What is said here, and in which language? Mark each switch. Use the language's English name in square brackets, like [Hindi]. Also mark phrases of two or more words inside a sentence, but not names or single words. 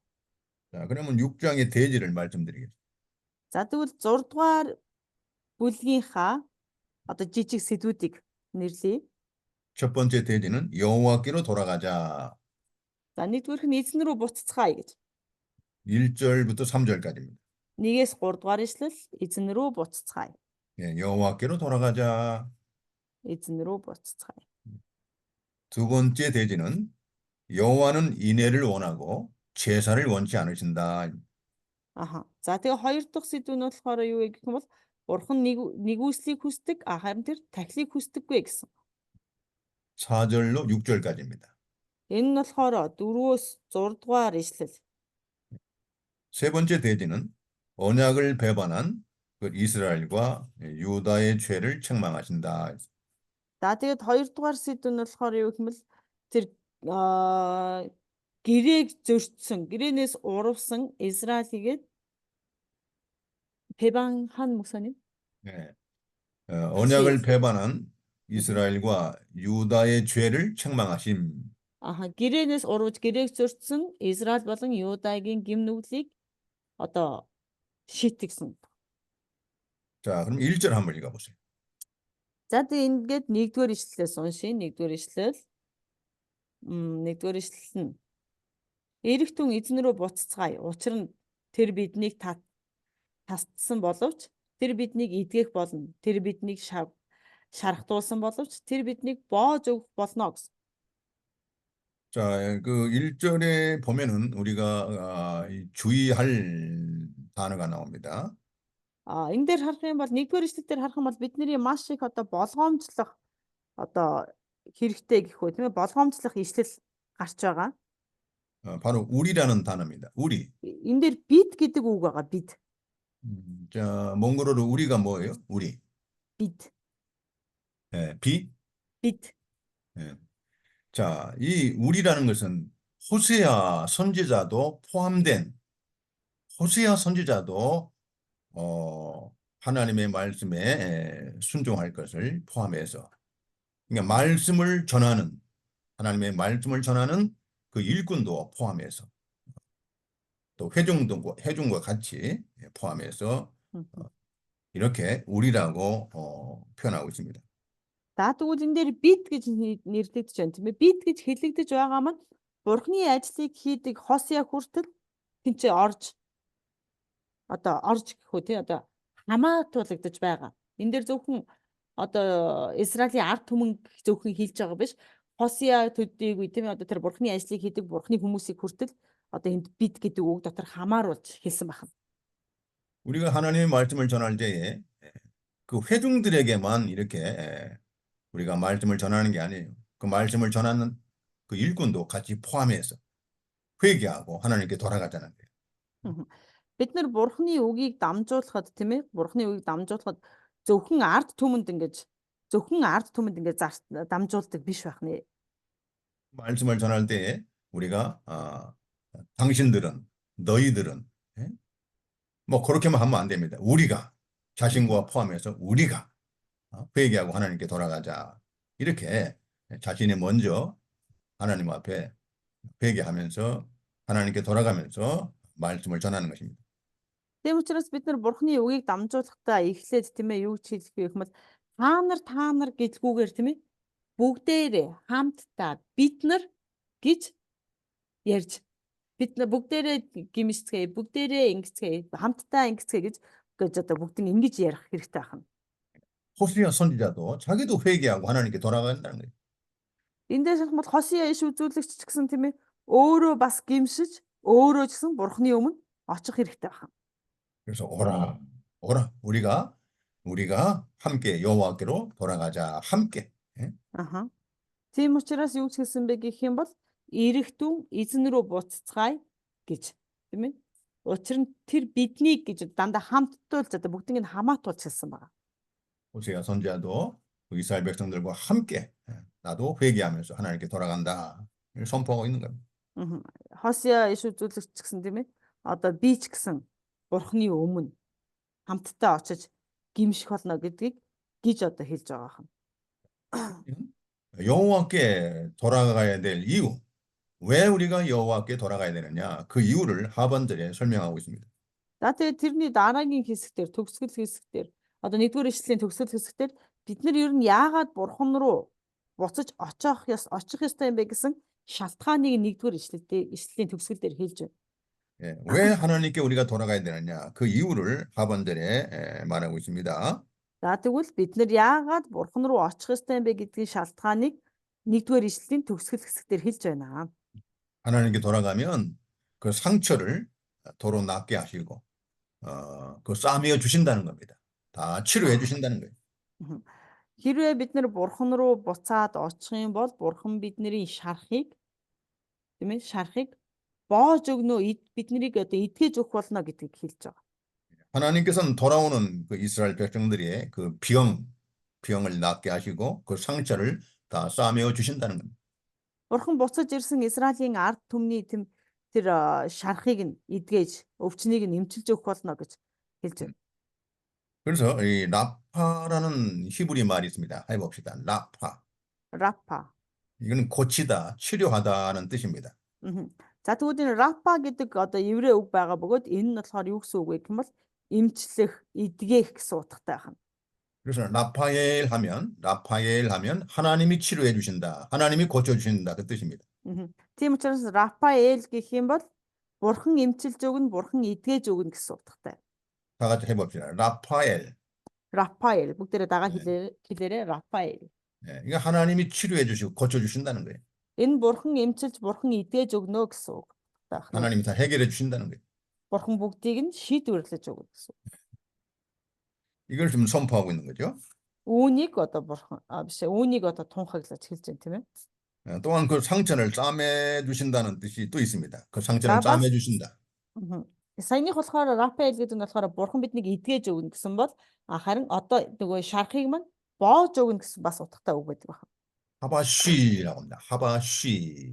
[Korean] 자, 그러면 6장의 대지를 말씀드리겠습니다. [Mongolian] За тэгвэл 6 дугаар бүлгийнхаа одоо жижиг сэдвүүдийг нэрлэе. [Korean] 첫 번째 대지는 여호와께로 돌아가자. [Mongolian] За нэгдүгээрх нь эзэн рүү буцацгаая гэж. [Korean] 1절부터 3절까지입니다. [Mongolian] 1-ээс 3 дугаар ишлэл эзэн рүү буцацгаая. [Korean] 예, 여호와께로 돌아가자. [Mongolian] эзэн рүү буцацгаая. [Korean] 두 번째 대지는 여호와는 인애를 원하고 제사를 원치 않으신다. Аха. [Mongolian] За тэгээ хоёр дахь сэдв нь болохоор юу вэ гэх юм бол Бурхан нэгүслийг хүсдэг, харин тэр тахилыг хүсдэггүй гэсэн. [Korean] 4절로 6절까지입니다. [Mongolian] Энэ нь болохоор 4-өөс 6 дугаар ишлэл. [Korean] 세 번째 대지는 언약을 배반한 그 이스라엘과 유다의 죄를 책망하신다. [Mongolian] За тэгээд хоёр дахь сэдв нь болохоор юу гэх юм бол тэр гэрээг зөрчсөн, гэрээнээс урвсан Израилийгээд [Korean] 배반한 목사님? 네. 언약을 배반한 이스라엘과 유다의 죄를 책망하심. 아하, [Mongolian] гэрээнээс урвж гэрээг зөрчсөн Израиль болон Юдагийн гим нүглийг одоо шийтгсэн. [Korean] 자, 그럼 1절 한번 읽어보세요. [Mongolian] За тэгээд ингээд нэгдүгээр ишлэлээс уншия. Нэгдүгээр ишлэл. Нэгдүгээр ишлэл нь эрэгт хүн эзэн рүү буцацгаая. Учир нь тэр биднийг тасдсан боловч тэр биднийг эдгэх болно. Тэр биднийг шархтуулсан боловч тэр биднийг боож өгөх болно гэсэн. [Korean] 자, 그 1절에 보면은 우리가 주의할 단어가 나옵니다. [Mongolian] Энэ дээр харах юм бол нэгдүгээр ишлэл дээр харах юм бол бидний маш их одоо болгоомжлох одоо хэрэгтэй гэх үү тийм ээ болгоомжлох ишлэл гарч байгаа. [Korean] 바로 우리라는 단어입니다. 우리. [Mongolian] Энэ дээр бид гэдэг үг байгаа. бид. [Korean] 자, 몽골어로 우리가 뭐예요? 우리. [Mongolian] бид. [Korean] 예, 비? [Mongolian] бид. [Korean] 예. 자, 이 우리라는 것은 호세아 선지자도 포함된 호세아 선지자도 하나님의 말씀에 순종할 것을 포함해서 그러니까 말씀을 전하는 하나님의 말씀을 전하는 그 일꾼도 포함해서 또 회중과 같이 포함해서 이렇게 우리라고 표현하고 있습니다. [Mongolian] За тэгвэл энэ дээр бид гэж нэрлэгдэж байна тийм ээ. Бид гэж хэлэгдэж байгаа маань Бурхны ажлыг хийдэг Хосea хүртэл тэнцээ орж гэхүү тий одоо хамаатуулагдаж байгаа. Энэ дээр зөвхөн одоо Израилийн ард түмэн зөвхөн хэлж байгаа биш. Хосea төдийгүй тийм ээ одоо тэр Бурхны ажлыг хийдэг Бурхны хүмүүсийг хүртэл одоо энд бид гэдэг үг дотор хамааруулж хэлсэн байна. [Korean] 우리가 하나님의 말씀을 전할 때에 그 회중들에게만 이렇게 우리가 말씀을 전하는 게 아니에요. 그 말씀을 전하는 그 일꾼도 같이 포함해서 회개하고 하나님께 돌아가자는 거예요. Мгм. [Mongolian] Бид нар бурхны үгийг дамжуулахад тийм ээ бурхны үгийг дамжуулахад зөвхөн ард түмэнд ингэж дамжуулдаг биш байх нэ. [Korean] 말씀을 전할 때 우리가 당신들은 너희들은 예? 뭐 그렇게만 하면 안 됩니다. 우리가 자신과 포함해서 우리가 회개하고 하나님께 돌아가자. 이렇게 자신이 먼저 하나님 앞에 회개하면서 하나님께 돌아가면서 말씀을 전하는 것입니다. [Mongolian] Тийм учраас бид нар бурхны үгийг дамжуулахдаа эхлээд тийм ээ юу ч хэлэх вэ гэхмэл та нар гэлгүүгээр тийм ээ бүгдээрээ хамтдаа бид нар гэж ярьж бид нар бүгдээрээ гимшцгээе бүгдээрээ ингэцгээе хамтдаа ингэцгээе гэж одоо бүгд ингэж ярих хэрэгтэй байна. [Korean] 호수아 선지자도 자기도 회개하고 하나님께 돌아간다는 거예요. [Mongolian] Эндээс бол Хосия иш үзүүлэгч ч гэсэн тийм ээ өөрөө бас гимшиж өөрөө ч гэсэн бурхны өмнө очих хэрэгтэй байна. [Korean] 그래서 오라 우리가 함께 여호와께로 돌아가자 함께. 예? Аха. [Mongolian] Тийм учраас юу ч хэлсэн бэ гэх юм бол эрэгтэн эзэн рүү буцацгаая гэж тийм ээ. Учир нь тэр биднийг гэж дандаа хамттуулж одоо бүгднийг нь хамаатуулж хэлсэн байна. [Korean] 호세아 선지자도 이스라엘 백성들과 함께 나도 회개하면서 하나님께 돌아간다. 이걸 선포하고 있는 겁니다. [Mongolian] Хосия иш үзүүлэгч ч гэсэн тийм ээ. Одоо би ч гэсэн бурхны өмнө хамтдаа очиж гимших болно гэдгийг гэж одоо хэлж байгаа юм. [Korean] 여호와께 돌아가야 될 이유. 왜 우리가 여호와께 돌아가야 되느냐? 그 이유를 하반절에 설명하고 있습니다. [Mongolian] За тэгээд тэрний дараагийн хэсгээр төгсгөл хэсгээр одоо 1-р ишлэлийн төгсгөл хэсгээр бид нар ер нь яагаад бурхан руу буцаж очих ёстой юм бэ гэсэн шалтгааныг 1-р ишлэлийн төгсгөл дээр хэлж байна. [Korean] 예, 왜 하나님께 우리가 돌아가야 되느냐? 그 이유를 하반절에 말하고 있습니다. [Mongolian] За тэгвэл бид нар яагаад бурхан руу очих ёстой юм бэ гэдгийн шалтгааныг 1-р ишлэлийн төгсгөл хэсгээр хэлж байна. [Korean] 하나님께 돌아가면 그 상처를 도로 낫게 하시고 그 싸매어 주신다는 겁니다. 다 치료해 주신다는 거예요. [Mongolian] Хэрвээ бид нар бурхан руу буцаад очих юм бол бурхан бидний шарахыг тийм ээ шарахыг боож өгнө биднийг одоо эдгэж өгөх болно гэдгийг хэлж байгаа. [Korean] 하나님께서는 돌아오는 그 이스라엘 백성들의 그 병을 낫게 하시고 그 상처를 다 싸매어 주신다는 겁니다. [Mongolian] Бурхан буцаж ирсэн Израилийн ард түмний тэр шарахыг нь эдгэж өвчнийг нь эмчилж өгөх болно гэж хэлж байна. [Korean] 그래서 이 라파라는 히브리 말이 있습니다. 해봅시다. 라파. [Mongolian] Рапа. [Korean] 이거는 고치다, 치료하다는 뜻입니다. [Mongolian] За тэгвэл энэ рапа гэдэг одоо еврей үг байгаа бөгөөд энэ нь болохоор юу гэсэн үг вэ гэх юм бол эмчлэх, эдгэх гэсэн утгатай байна. [Korean] 그래서 라파엘 하면 하나님이 치료해 주신다. 하나님이 고쳐 주신다 그 뜻입니다. [Mongolian] Тийм учраас Рафаэл гэх юм бол бурхан эмчилж өгнө, бурхан эдгэж өгнө гэсэн утгатай. [Korean] 다 같이 해봅시다. 라파엘. [Mongolian] Рафаэл бүгдээрээ дагаа хэлээрээ Рафаэл. [Korean] 예, 이거 하나님이 치료해 주시고 고쳐 주신다는 거예요. [Mongolian] Энэ бурхан эмчилж, бурхан эдгэж өгнө гэсэн үг. [Korean] 하나님이 다 해결해 주신다는 거예요. [Mongolian] Бурхан бүгдийг нь шийдвэрлэж өгнө гэсэн. [Korean] 이걸 좀 선포하고 있는 거죠. [Mongolian] Үүнийг одоо бурхан үүнийг одоо тунхаглаж хэлж байна тийм ээ. [Korean] 또한 그 상처를 싸매 주신다는 뜻이 또 있습니다. 그 상처를 싸매 주신다. [Mongolian] Саяных болохоор Рафаэл гэдэг нь болохоор бурхан биднийг эдгэж өгнө гэсэн бол харин одоо нөгөө шарахыг маань боож өгнө гэсэн бас утгатай үг байдаг байна. [Korean] 하바쉬라고 합니다. 하바쉬.